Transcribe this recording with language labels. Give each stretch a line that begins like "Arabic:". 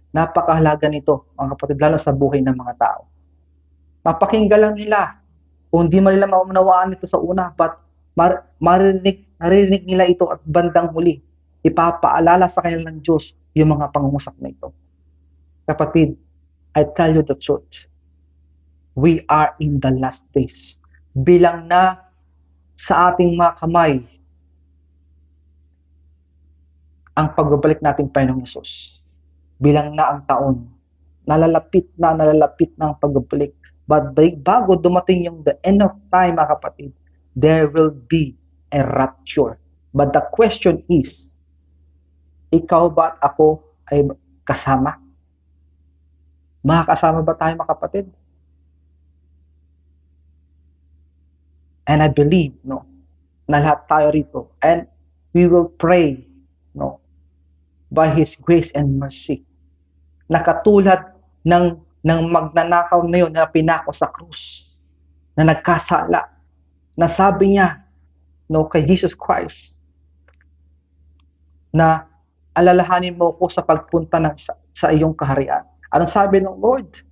Filipino: Napakahalaga nito, mga kapatid, lalo sa buhay ng mga tao. Mapakinggan lang nila. Kung hindi man nila maunawaan ito sa una, but marinig nila ito at bandang huli, ipapaalala sa kanila ng Diyos yung mga pangungusap na ito.
English: Kapatid, I tell you the truth. We are in the last days.
Filipino: Bilang na sa ating mga kamay ang pagbabalik nating Panginoong Hesus. Bilang na ang taon, nalalapit na ang pagbabalik.
English: But
Filipino: bago dumating yung
English: the end of time,
Filipino: mga kapatid,
English: there will be a rapture. But the question is,
Filipino: ikaw ba at ako ay kasama? Makakasama ba tayo, mga kapatid?
English: And I believe,
Filipino: no, na lahat tayo rito.
English: And we will pray, no, by His grace and mercy.
Filipino: Nakatulad ng magnanakaw na yun na pinako sa krus, na nagkasala, na sabi niya, no, kay Jesus Christ, na alalahanin mo ko sa pagpunta sa iyong kaharian. Anong sabi ng Lord?